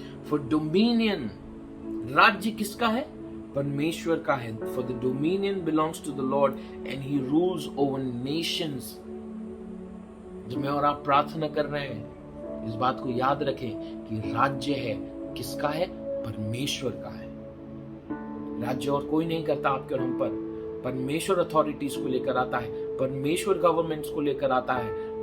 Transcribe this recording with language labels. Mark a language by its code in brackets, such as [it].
[en] For dominion, [hi] राज्य किसका है? परमेश्वर का है। [en] For the dominion belongs to the Lord and he rules over nations. [hi] जब मैं और आप प्रार्थना कर रहे हैं, इस बात को याद रखें कि राज्य है किसका है? परमेश्वर का है। राज्य और कोई नहीं करता आपके और हम पर। परमेश्वर अथॉरिटीज को लेकर आता है, परमेश्वर गवर्नमेंट्स को लेकर आता है।